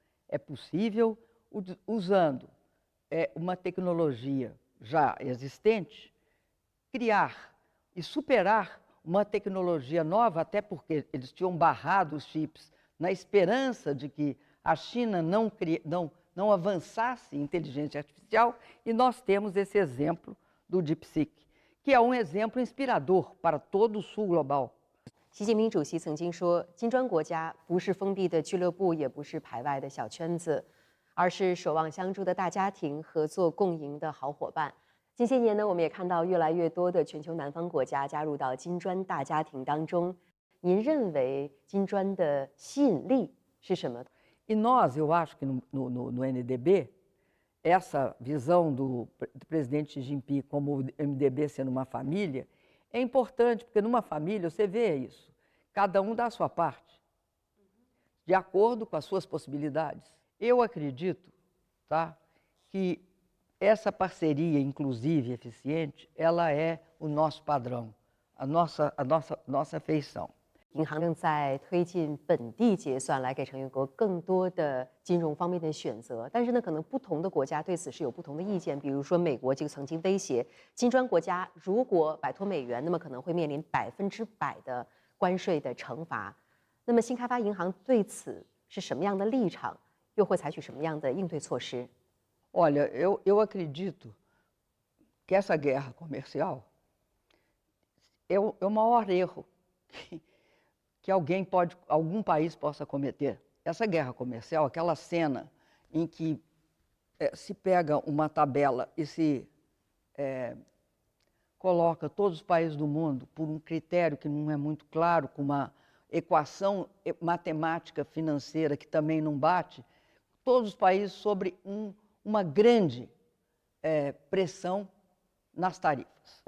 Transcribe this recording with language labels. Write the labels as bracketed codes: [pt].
[pt] É possível, usando uma tecnologia já existente, criar e superar uma tecnologia nova, até porque eles tinham barrado os chips na esperança de que a China não avançasse em inteligência artificial, e nós temos esse exemplo do DeepSeek, que é um exemplo inspirador para todo o sul global. [zh] 习近平主席曾经说，金砖国家不是封闭的俱乐部，也不是排外的小圈子，而是守望相助的大家庭，合作共赢的好伙伴。近些年呢，我们也看到越来越多的全球南方国家加入到金砖大家庭当中。您认为金砖的吸引力是什么？ [pt] E nós, eu acho que no NDB, essa visão do presidente Xi Jinping como o MDB sendo uma família é importante, porque numa família você vê isso. Cada um dá a sua parte, de acordo com as suas possibilidades. Eu acredito, tá, que essa parceria inclusiva e eficiente, ela é o nosso padrão, a nossa feição. [zh] 银行正在推进本地结算，来给成员国更多的金融方面的选择。但是呢，可能不同的国家对此是有不同的意见。比如说，美国就曾经威胁金砖国家，如果摆脱美元，那么可能会面临100%的关税的惩罚。那么，新开发银行对此是什么样的立场？又会采取什么样的应对措施？ [pt] Olha, eu acredito que essa guerra comercial é o maior erro que algum país possa cometer. Essa guerra comercial, aquela cena em que se pega uma tabela e se coloca todos os países do mundo por um critério que não é muito claro, com uma equação matemática financeira que também não bate, todos os países sobre uma grande pressão nas tarifas.